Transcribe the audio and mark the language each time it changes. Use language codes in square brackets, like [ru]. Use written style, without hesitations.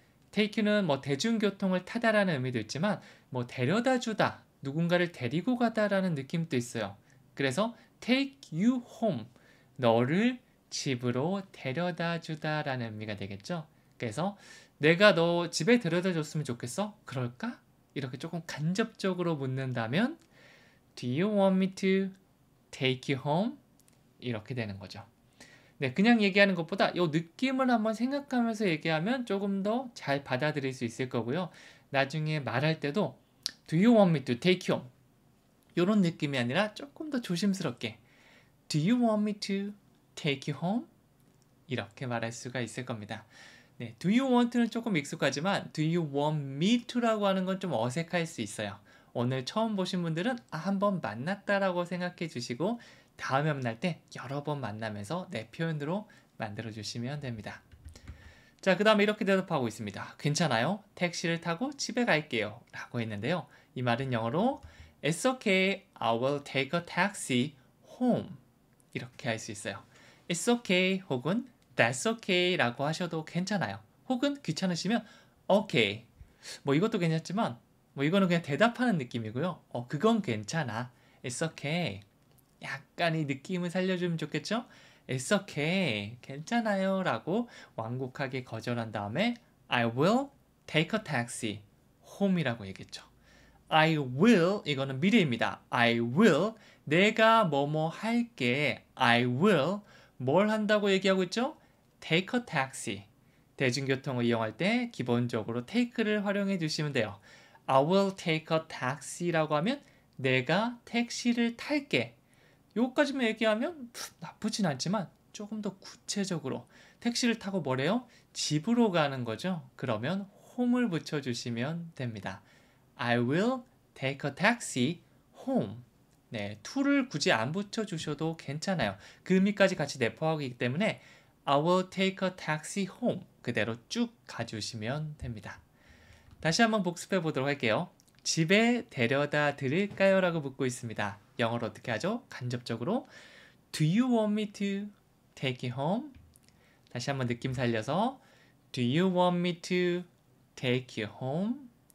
[ko] take you는 뭐 대중교통을 타다라는 의미도 있지만 뭐 데려다 주다, 누군가를 데리고 가다라는 느낌도 있어요. 그래서 [en] take you home. [ko] 너를 집으로 데려다 주다라는 의미가 되겠죠. 그래서 내가 너 집에 데려다 줬으면 좋겠어? 그럴까? 이렇게 조금 간접적으로 묻는다면 [en] Do you want me to take you home? [ko] 이렇게 되는 거죠. 네, 그냥 얘기하는 것보다 이 느낌을 한번 생각하면서 얘기하면 조금 더 잘 받아들일 수 있을 거고요. 나중에 말할 때도 [en] Do you want me to take you home? [ko] 이런 느낌이 아니라 조금 더 조심스럽게 [en] Do you want me to take you home? [ko] 이렇게 말할 수가 있을 겁니다. 네, do you want는 조금 익숙하지만 [en] do you want me to [ko] 라고 하는 건 좀 어색할 수 있어요. 오늘 처음 보신 분들은 한번 만났다라고 생각해 주시고 다음에 만날 때 여러 번 만나면서 내 표현으로 만들어 주시면 됩니다. 자, 그 다음에 이렇게 대답하고 있습니다. 괜찮아요? 택시를 타고 집에 갈게요. 라고 했는데요. 이 말은 영어로 [en] It's okay, I will take a taxi home. [ko] 이렇게 할 수 있어요. [en] It's okay [ko] 혹은 [en] That's okay [ko] 라고 하셔도 괜찮아요. 혹은 귀찮으시면 Okay. 뭐 이것도 괜찮지만 뭐 이거는 그냥 대답하는 느낌이고요. 그건 괜찮아. [en] It's okay. [ko] 약간 이 느낌을 살려주면 좋겠죠? [en] It's okay. [ko] 괜찮아요. 라고 완곡하게 거절한 다음에 [en] I will take a taxi home [ko] 이라고 얘기했죠. [en] I will [ko] 이거는 미래입니다. I will 내가 뭐뭐 할게. [en] I will [ko] 뭘 한다고 얘기하고 있죠? [en] Take a taxi. [ko] 대중교통을 이용할 때 기본적으로 take를 활용해 주시면 돼요. [en] I will take a taxi [ko] 라고 하면 내가 택시를 탈게. 요거까지만 얘기하면 나쁘진 않지만 조금 더 구체적으로 택시를 타고 뭐래요? 집으로 가는 거죠. 그러면 home을 붙여주시면 됩니다. [en] I will take a taxi home. [ko] 네, to를 굳이 안 붙여주셔도 괜찮아요. 그 의미까지 같이 내포하기 때문에 [en] I will take a taxi home. [ko] 그대로 쭉 가주시면 됩니다. 다시 한번 복습해 보도록 할게요. 집에 데려다 드릴까요? 라고 묻고 있습니다. 영어로 어떻게 하죠? 간접적으로 [en] Do you want me to take you home? [ko] 다시 한번 느낌 살려서 [en] Do you want me to take you home?